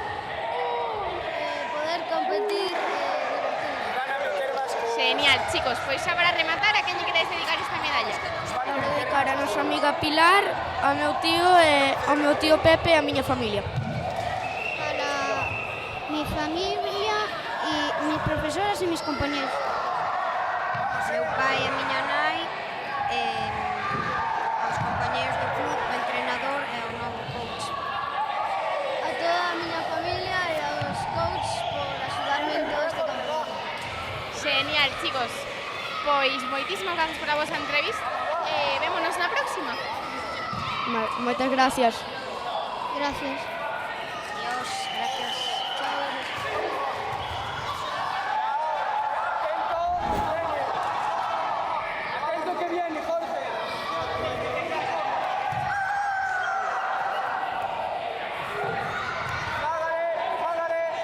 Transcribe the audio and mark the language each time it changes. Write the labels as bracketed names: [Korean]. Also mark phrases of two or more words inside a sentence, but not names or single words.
[Spanish] poder competir, Genial, chicos, [Galician] pois xa para rematar, a quen lle queredes dedicar esta medalla? Quero dedicar a nosa amiga Pilar, ao meu tío Pepe e a miña familia. [Spanish] para mi familia y mis profesoras y mis compañeros. [Galician] Meu pai e a miña nai, aos compañeros do club, o entrenador e o novo coach. A toda a miña familia [Spanish] y a los coaches por ayudarme en todo este campeonato. Genial, chicos. [Galician] Pois moitísimas grazas por a vosa entrevista e vémonos na próxima. Moitas gracias. [Spanish] Gracias. Dios, gracias. Atento que viene, Jorge. Págale.